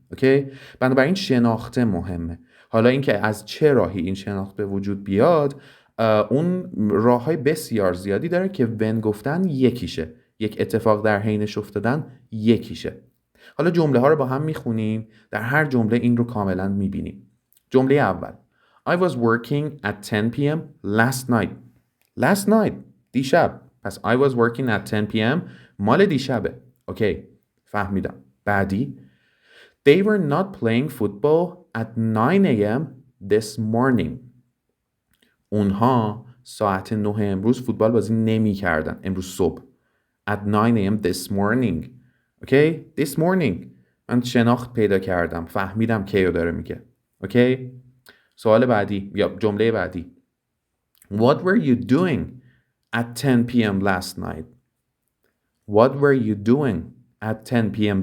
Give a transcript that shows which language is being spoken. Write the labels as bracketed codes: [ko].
[fa] اوکی؟ بنابراین شناخته مهمه. حالا اینکه از چه راهی این شناخت به وجود بیاد، اون راههای بسیار زیادی داره که ون گفتن یکیشه، یک اتفاق در حینش افتادن یکیشه. حالا جمله ها رو با هم میخونیم، در هر جمله این رو کاملا میبینیم. جمله اول [en] I was working at 10 p.m. last night. Last night دیشب. [fa] پس [en] I was working at 10 p.m. [fa] مال دیشبه. اوکی فهمیدم. بعدی [en] They were not playing football at 9 a.m. this morning. [fa] اونها ساعت 9 امروز فوتبال بازی نمی کردن. امروز صبح. [en] At 9 a.m. this morning. Okay this morning. [fa] من شناخت پیدا کردم، فهمیدم کیو داره میگه. اوکی سوال بعدی یا جمله بعدی [en] What were you doing at 10 p.m. last night? What were you doing at 10 p.m.